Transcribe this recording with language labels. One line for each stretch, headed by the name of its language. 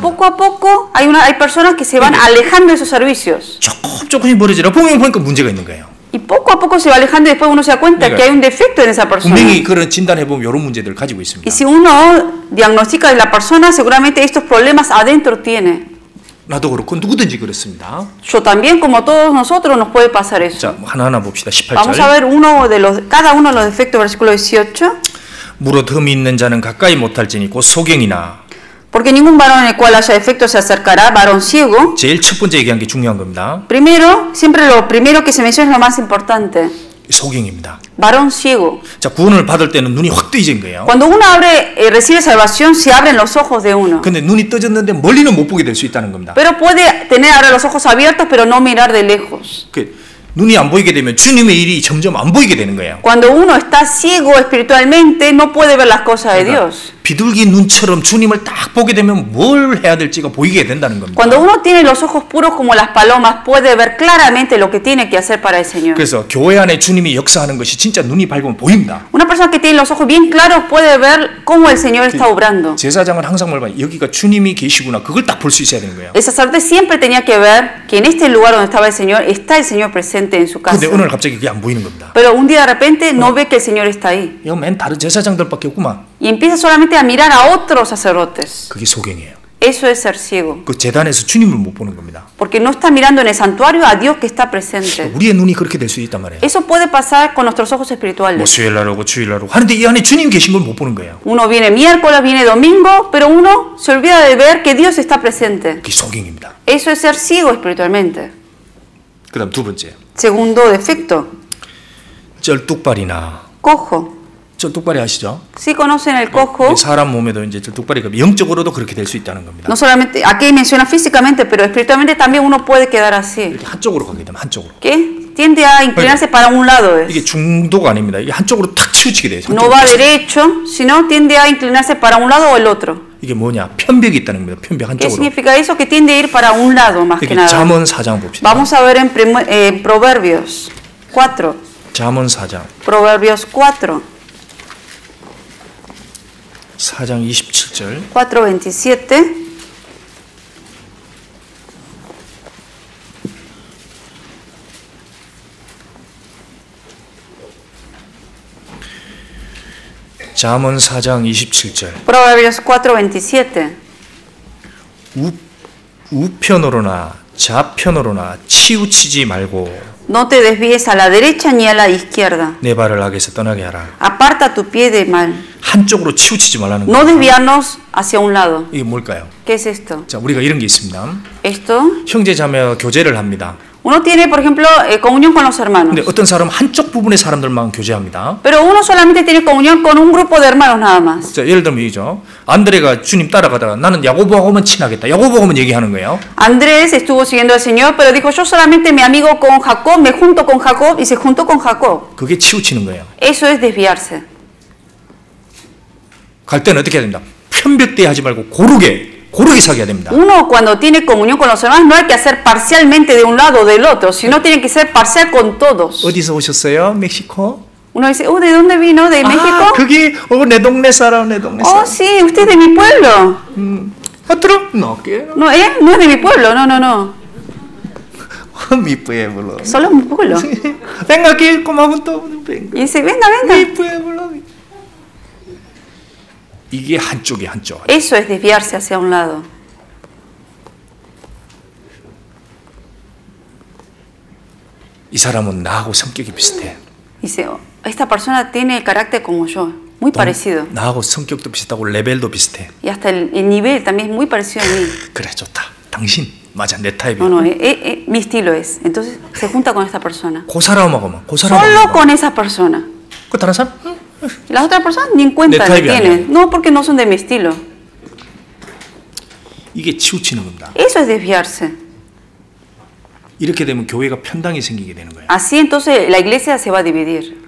Spanish: poco a poco hay personas que se van alejando de esos servicios.
Korean: 조금씩 멀어지라 보니까 문제가 있는 거예요.
Spanish: Y poco a poco se va alejando y después uno se da cuenta Mira. que hay un defecto en esa persona.
Korean: 분명히 그런 진단해 보면 이런 문제들을 가지고 있습니다.
Spanish: Y si uno diagnostica de la persona, seguramente estos problemas adentro tiene.
Korean: 나도 그렇고 누구든지 그렇습니다.
Spanish: Yo también, como todos nosotros, nos puede pasar eso.
Korean: 자, 하나하나 봅시다.
Spanish: Vamos a
Korean: 18절.
Spanish: ver cada uno de los defectos, versículo 18.
Korean: 무릇 흠이 있는 자는 가까이 못할지니 곧 소경이나.
Spanish: Porque ningún varón en el cual haya defecto se acercará, varón ciego.
Korean: 제일 첫 번째 얘기한 게 중요한 겁니다.
Spanish: Primero, siempre lo primero que se menciona es lo más importante.
Korean: 소경입니다.
Spanish: Varón ciego.
Korean: 자, 구원을 받을 때는 눈이 확 뜨이진 거예요.
Spanish: Cuando uno recibe salvación, se abren los ojos de uno.
Korean: 근데 눈이 떠졌는데 멀리는 못 보게 될 수 있다는 겁니다.
Spanish: Pero puede tener ahora los ojos abiertos, pero no mirar de lejos.
Korean: 눈이 안 보이게 되면 주님의 일이 점점 안 보이게 되는 거예요.
Spanish: Cuando uno está ciego espiritualmente, no puede ver las cosas de Dios.
Korean: 비둘기 눈처럼 주님을 딱 보게 되면 뭘 해야 될지가 보이게 된다는 겁니다.
Spanish: Cuando uno tiene los ojos puros como las palomas, puede ver claramente lo que tiene que hacer para el Señor.
Korean: 그래서 교회 안에 주님이 역사하는 것이 진짜 눈이 밝으면 보입니다.
Spanish: Una persona que tiene los ojos bien claros puede ver cómo el Señor está obrando.
Korean: 제사장은 항상 뭘 봐요? 여기가 주님이 계시구나. 그걸 딱 볼 수 있어야 되는 거예요.
Spanish: El sacerdote siempre tenía que ver que en este lugar donde estaba el Señor, está el Señor presente en su casa.
Korean: 근데 오늘 갑자기 그게 안 보이는 겁니다.
Spanish: Pero un día de repente no ve que el Señor está ahí.
Korean: 이거 맨 다른 제사장들밖에 없구만.
Spanish: Y empieza solamente a mirar a otros sacerdotes.
Korean: 그게 소경이에요.
Spanish: Eso es ser ciego.
Korean: 그 제단에서 주님을 못 보는 겁니다.
Spanish: Porque no está mirando en el santuario a Dios que está presente.
Korean: 우리의 눈이 그렇게 될 수 있단 말이에요.
Spanish: Eso puede pasar con nuestros ojos
Korean: 뭐
Spanish: espirituales.
Korean: 수요일 날 오고 주일 날 오고 하는데 이 안에 주님 계신 걸 못 보는 거예요.
Spanish: Uno viene miércoles, viene domingo, pero uno se olvida de ver que Dios está presente.
Korean: 그게 소경입니다.
Spanish: Eso es ser ciego espiritualmente.
Korean: 그다음 두 번째.
Spanish: Segundo defecto,
Korean: 쩔뚝발이나.
Spanish: cojo.
Korean: 쩔뚝발이 아시죠?
Spanish: ¿Sí conocen el cojo?
Korean: 사람 몸에도 이제 쩔뚝발이 영적으로도 그렇게 될 수 있다는 겁니다.
Spanish: No solamente, aquí menciona físicamente, pero espiritualmente también uno puede quedar así.
Korean: 이렇게 한쪽으로 가게 되면 한쪽으로.
Spanish: ¿Qué? Tiende a inclinarse para un lado.
Korean: 이게 중도가 아닙니다. 이게 한쪽으로 탁 치우치게 돼요.
Spanish: No va derecho, sino tiende a inclinarse para un lado o el otro.
Korean: 이게 뭐냐? 편벽이 있다는 겁니다. 편벽
Spanish: ¿Qué
Korean: 한쪽으로.
Spanish: significa eso? Que tiende a ir para un lado más que
Korean: 이렇게
Spanish: nada.
Korean: 잠언 4장 봅시다.
Spanish: Vamos a ver en Proverbios 4.
Korean: 잠언 4장.
Spanish: Proverbios 4.
Korean: 4장 27절.
Spanish: 4:27.
Korean: 잠언 4장 27절.
Spanish: Proverbios 4:27.
Korean: 우편으로나 좌편으로나 치우치지 말고
Spanish: No te desvíes a la derecha ni a la izquierda.
Korean: 내 발을 악에서 떠나게 하라.
Spanish: Aparta tu pie de mal.
Korean: 한쪽으로 치우치지 말라는
Spanish: No
Korean: 거예요.
Spanish: desviarnos hacia un lado.
Korean: 이게 뭘까요?
Spanish: ¿Qué es esto?
Korean: 자, 우리가 이런 게 있습니다.
Spanish: Esto.
Korean: 형제 자매 교제를 합니다.
Spanish: Uno tiene, por ejemplo, comunión con los hermanos.
Korean: 근데 어떤 사람은 한쪽 부분의 사람들만 교제합니다.
Spanish: Pero uno solamente tiene comunión con un grupo de hermanos nada más.
Korean: 자, 예를 들면 이죠. 안드레가 주님 따라가다가 나는 야고보하고만 친하겠다. 야고보하고만 얘기하는 거예요.
Spanish: Andrés estuvo siguiendo al Señor, pero dijo, yo solamente me amigo con Jacob, me junto con Jacob, y se juntó con Jacob.
Korean: 그게 치우치는 거예요.
Spanish: Eso es desviarse.
Korean: 갈 때는 어떻게 해야 됩니다. 편벽대에 하지 말고 고르게 사귀어야 됩니다.
Spanish: Uno cuando tiene comunión con los hermanos no hay que hacer parcialmente de un lado o del otro, sino tiene que ser parcial con todos.
Korean: 어디서 오셨어요? 멕시코?
Spanish: Uno dice, ¿de dónde vino? ¿De México?
Korean: 그게 내 동네 사람, 내 동네 사람.
Spanish: Sí, usted es de mi pueblo. ¿Otro? No quiero. No, no es de mi pueblo, no. Mi pueblo. Solo es mi pueblo. Venga aquí, comamos todo. Venga. Y dice, venga. Mi pueblo.
Korean: 이게 한쪽.
Spanish: Eso es desviarse hacia un lado.
Korean: 이 사람은 나하고 성격이 비슷해.
Spanish: Dice, esta persona tiene el carácter como yo, muy parecido.
Korean: 나하고 성격도 비슷하고 레벨도 비슷해.
Spanish: Y hasta el nivel también es muy parecido a mí.
Korean: 그래 좋다. 당신 맞아 내 타입이야.
Spanish: No, mi estilo es. Entonces se junta con esta persona.
Korean: 그 사람하고만.
Spanish: Solo con esa persona.
Korean: 그 다른 사람?
Spanish: Las otras personas ni en cuenta le tienen. No, porque no son de mi estilo.
Korean: 이게 치우치는 겁니다.
Spanish: Eso es desviarse.
Korean: 이렇게 되면 교회가 편당이 생기게 되는 거예요.
Spanish: Así entonces la iglesia se va a dividir